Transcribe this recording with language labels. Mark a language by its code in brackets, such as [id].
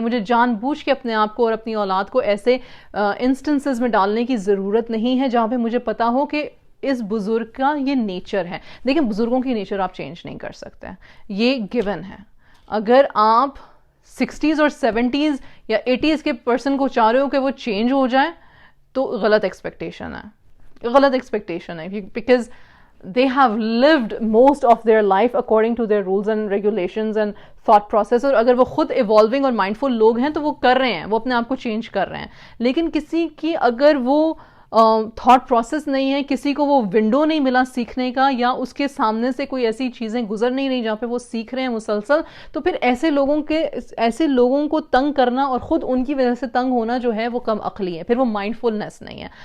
[ur] مجھے جان بوجھ کے اپنے آپ کو اور اپنی اولاد کو ایسے انسٹنسز میں ڈالنے کی ضرورت نہیں ہے جہاں پہ مجھے پتا ہو کہ اس بزرگ کا یہ نیچر ہے. دیکھیں بزرگوں کی نیچر آپ چینج نہیں کر سکتے، یہ گیون ہے. اگر آپ 60s اور 70s یا 80s کے پرسن کو چاہ رہے ہو کہ وہ چینج ہو جائے تو غلط ایکسپیکٹیشن ہے، غلط ایکسپیکٹیشن ہے. [en] Because they have lived most of their life according to their rules and regulations and thought process. [ur] اور اگر وہ خود ایوالونگ اور مائنڈفل لوگ ہیں تو وہ کر رہے ہیں، وہ اپنے آپ کو چینج کر رہے ہیں. لیکن کسی کی اگر وہ تھاٹ پروسیس نہیں ہے، کسی کو وہ ونڈو نہیں ملا سیکھنے کا، یا اس کے سامنے سے کوئی ایسی چیزیں گزر نہیں رہی جہاں پہ وہ سیکھ رہے ہیں مسلسل، تو پھر ایسے لوگوں کو تنگ کرنا اور خود ان کی وجہ سے تنگ ہونا جو ہے وہ کم عقلی ہے، پھر وہ مائنڈ فلنس نہیں ہے.